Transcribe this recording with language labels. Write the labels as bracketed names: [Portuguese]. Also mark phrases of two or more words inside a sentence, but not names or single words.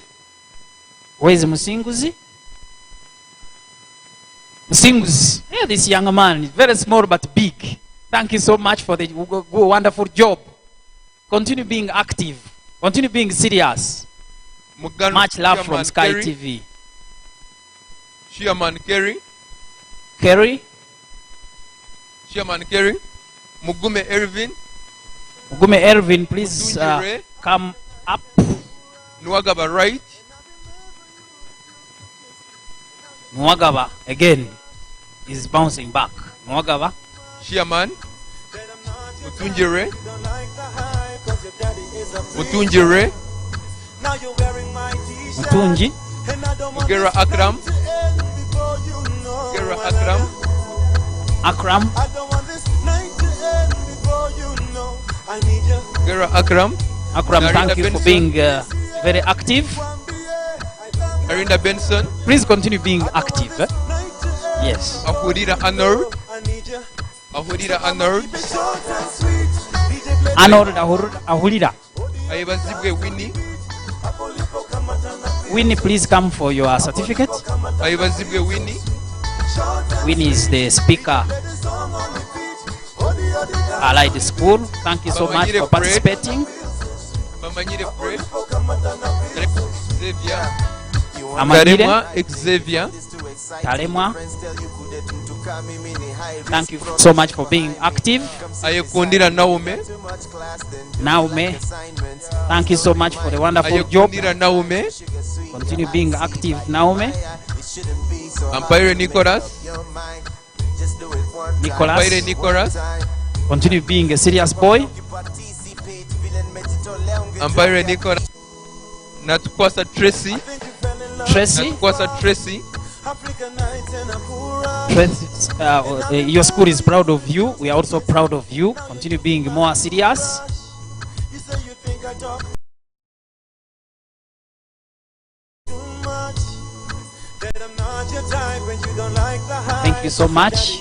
[English] Where is Musinguzi? Musinguzi. Yeah, this young man is very small but big. Thank you so much for the wonderful job. Continue being active. Continue being serious. Much love from Sky Kerry. TV. Chairman Kerry. Kerry, Chairman Kerry. Mugume Ervin. Mugume Ervin, please Mutunjire. come up. Nwagaba Wright. Nwagaba again is bouncing back. Nwagaba. Chairman. Mutunjire. Mutunjire. Mutunji. Mugera Akram. Mugera Akram. Akram. Mugera Akram. Akram, Narinda thank you for Benson. being very active. Arinda Benson. Please continue being active. Yes. Ahurira Arnold. Ahurira Arnold. Arnold Ahurira. Ayebazibwe Winnie. Winnie, please come for your certificate. Ayebazibwe Winnie. Winnie is the speaker. Allied School. Thank you so much for participating. Bamanyire Fred. Xavier. Amanyire. Taremwa Xavier. Talemwa. Thank you so much for being active. Ayekundira Naume. Naume. Thank you so much for the wonderful job. Ayekundira Naume. Continue being active, Naume. Ampire Nicholas. Ampire Nicholas. Nicholas. Continue being a serious boy. Ampire Nicholas. Natukwasa Tracy. Tracy. Natukwasa Tracy. Tracy, your school is proud of you. We are also proud of you. Continue being more serious. Thank you so much.